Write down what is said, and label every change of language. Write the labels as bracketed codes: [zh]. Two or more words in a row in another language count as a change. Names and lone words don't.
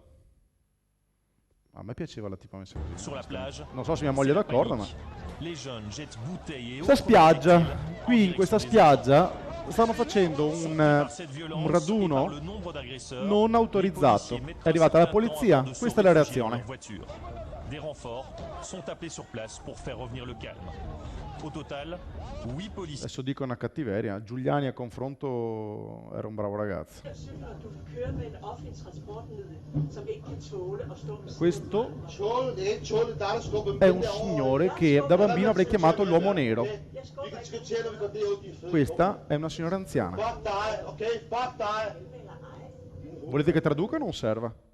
[it] A me piaceva la tipa messa così. Non so se mia moglie è d'accordo, ma... Questa spiaggia, qui in questa spiaggia stanno facendo un raduno non autorizzato. È arrivata la polizia, questa è la reazione. [fr] Des renforts sont appelés sur place pour faire revenir le calme. Au total, 8 policiers. [it] Adesso dico una cattiveria, Giuliani a confronto era un bravo ragazzo. Questo è un signore che da bambino avrei chiamato l'uomo nero. Questa è una signora anziana. Volete che traduca o non serva?